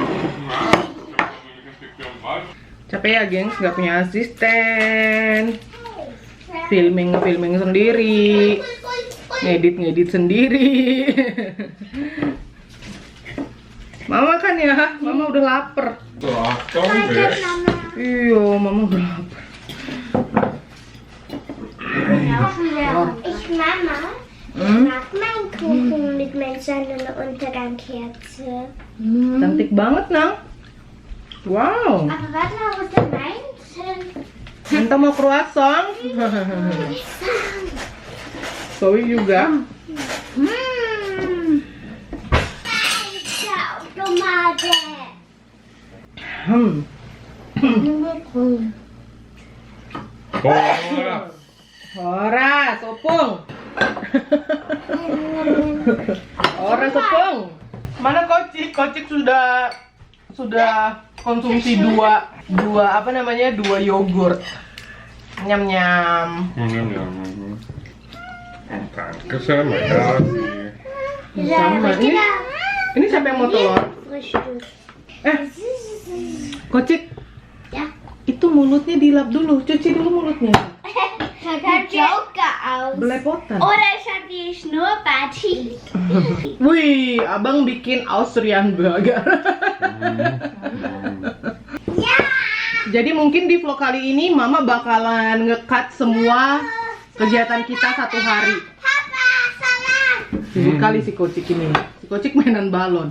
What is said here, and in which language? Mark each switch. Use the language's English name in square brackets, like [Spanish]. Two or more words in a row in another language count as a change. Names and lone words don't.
[Indonesian] Capek ya, gengs, nggak punya asisten. Filming sendiri. Ngedit sendiri. Mama kan ya, Mama udah lapar. Iya, Mama udah lapar. [German] Ich Mama, ich mag meinen Kuchen mit Sonneuntergangkerze. [Indonesian] Cantik banget, Nang. Wow. [German] Aber warte mal, wo ist denn meins? [Indonesian] Minta mau croissant. Zoe juga. [German] Ciao, Tomate. Ora, sopong. Ora sopong. [Indonesian] Mana Kocik? Kocik sudah konsumsi dua apa namanya? 2 yogurt. Nyam. [German] Danke sehr, [Indonesian] makasih. Sama ini siapa yang mau telur? Kocik. Ya. Itu mulutnya dilap dulu, cuci dulu mulutnya. [German] Sieht Joker aus. [Indonesian] Belepotan. [German] Oder ich habe die Schnurrbart. [Indonesian] Wih, abang bikin [English] Austrian Burger. [German] Ja! [Indonesian] Jadi mungkin di vlog kali ini Mama bakalan nge-cut semua kegiatan kita 1 hari. Papa, salam. Sibuk kali si Kocik ini. Si Kocik mainan balon.